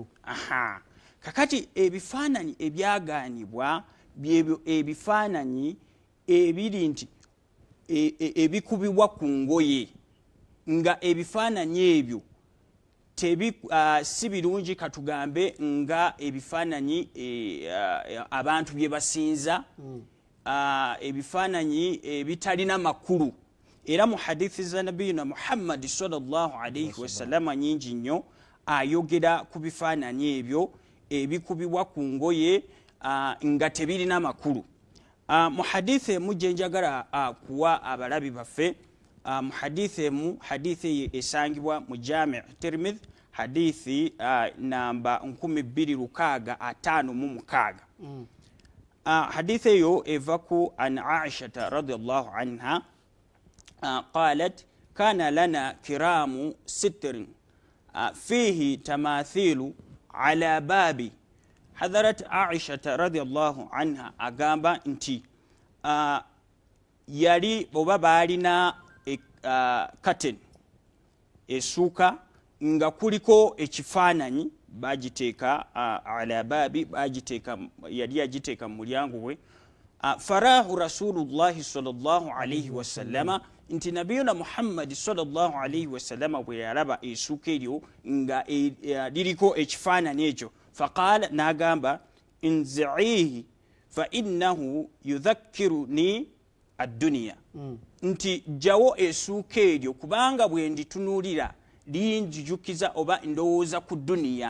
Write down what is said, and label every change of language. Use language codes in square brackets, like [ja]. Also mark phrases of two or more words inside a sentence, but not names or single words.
[lg] Kakati ebifaananyi ebyagaanibwa byebyo ebifaananyi ebiri nti ebikubibwa ku ngoye, nga ebifaananyi ebyo si birungi katugambe nga ebifaananyi abantu bye basinza, ebifaananyi ebitalina makulu. Era mu hadithi za nabiyina Muhammad [ar] صلى الله عليه وسلم [lg] nyingi nnyo ayogera ku bifaananyi ebyo ebikubibwa ku ngoye nga tebirina makulu. Mu hadithi emu gye njagala kuwa abalabi baffe, mu hadithi emu, hadithi esangibwa mu Jami' Tirmidhi, hadithi namba 2656. Hadithi eyo eva ku [ar] عن عائشة رضي الله عنها قالت كان لنا قرام ستر فيه تماثيل على بابي. [lg] Hadarat Aisha [ar] رضي الله عنها [lg] agamba nti yali oba baalina curtain esuuka nga kuliko ekifaananyi bagiteeka [ar] على بابي, [lg] yali yagiteeka mu mulyango we. [ar] فرآه رسول الله صلى الله عليه وسلم, [lg] nti nabiyuna Muhammad [ar] صلى الله عليه وسلم [lg] bwe yalaba esuuka eryo nga liriko ekifaananyi ekyo, faqala, n'agamba [ar] انزعيه فإنه يذكرني الدنيا, [lg] nti jjawo esuuka eryo kubanga bwe nditunuulira linjijukiza oba ndowooza ku duniya.